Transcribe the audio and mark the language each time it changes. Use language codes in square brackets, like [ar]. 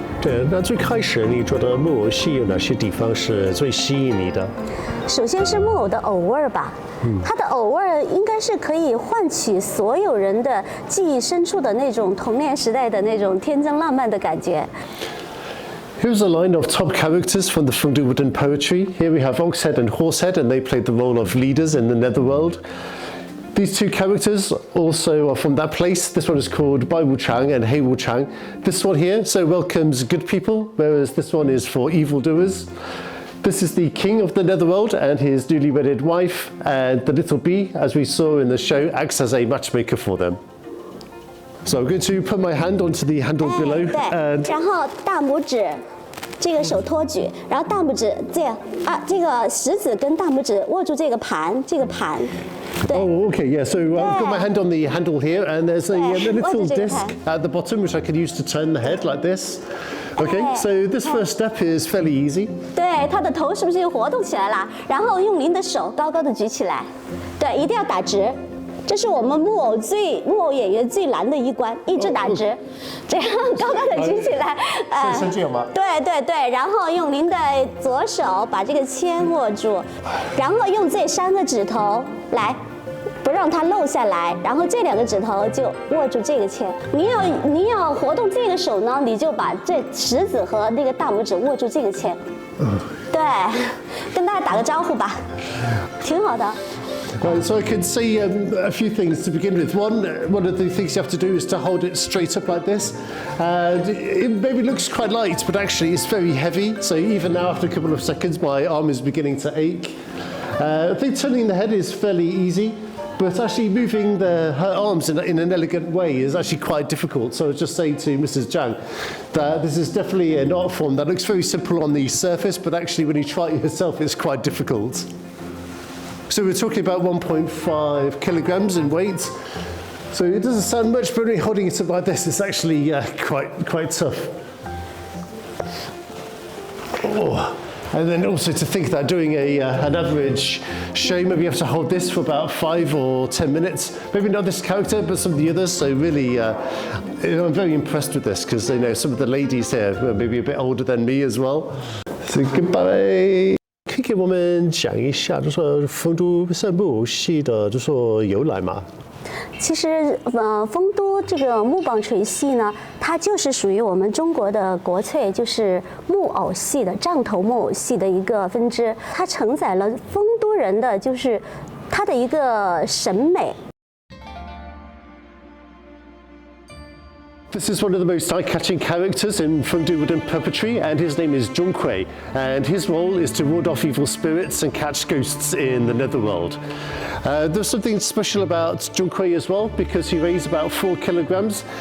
[zh] 对，那最开始你觉得木偶戏有哪些地方是最吸引你的？首先是木偶的偶味儿吧，它的偶味儿应该是可以唤起所有人的记忆深处的那种童年时代的那种天真浪漫的感觉。 [en] Here's a line of top characters from the Fengdu wooden poetry. Here we have Oxhead and Horsehead, and they played the role of leaders in the Netherworld. These 2 characters also are from that place. This one is called Bai Wuchang and Hei Wuchang. This one here so welcomes good people, whereas this one is for evildoers. This is the king of the Netherworld and his newly wedded wife, and the little bee, as we saw in the show, acts as a matchmaker for them. So I'm going to put my hand onto the handle below, [zh] 对，然后大拇指，这个手托举，然后大拇指这样啊，这个食指跟大拇指握住这个盘， [en] Oh, okay, yeah. So I've got my hand on the handle here, and there's a little disc at the bottom which I can use to turn the head like this. Okay, so this first step is fairly easy. [zh] 对，他的头是不是又活动起来了？然后用您的手高高的举起来，对，一定要打直。这是我们木偶演员最难的一关，一直打直，这样高高的举起来，是这样吗？对，然后用您的左手把这个签握住，然后用这3个指头来，不让它漏下来，然后这2个指头就握住这个签。您要活动这个手呢，你就把这食指和那个大拇指握住这个签。对，跟大家打个招呼吧，挺好的。 [en] So I can say a few things to begin with. One of the things you have to do is to hold it straight up like this. And it maybe looks quite light, but actually it's very heavy. So even now, after a couple of seconds, my arm is beginning to ache. I think turning the head is fairly easy, but actually moving her arms in an elegant way is actually quite difficult. So I was just saying to Mrs. Zhang that this is definitely an art form that looks very simple on the surface, but actually when you try it yourself, it's quite difficult. So we're talking about 1.5 kilograms in weight. So it doesn't sound much, but when you're holding it up like this, it's actually quite tough. Oh. And then also to think that doing an average show, maybe you have to hold this for about 5 or 10 minutes. Maybe not this character, but some of the others. So really, I'm very impressed with this because some of the ladies here were maybe a bit older than me as well. So goodbye. [zh] 可以给我们讲一下，就说丰都木偶戏的就说由来嘛？其实，丰都这个木棒锤戏呢，它就是属于我们中国的国粹，就是木偶戏的杖头木偶戏的一个分支。它承载了丰都人的就是它的一个审美。 [en] This is one of the most eye-catching characters in Fengdu wooden puppetry, and his name is Zhonghui, and his role is to ward off evil spirits and catch ghosts in the Netherworld. There's something special about Zhonghui as well, because he weighs about 4 kilograms.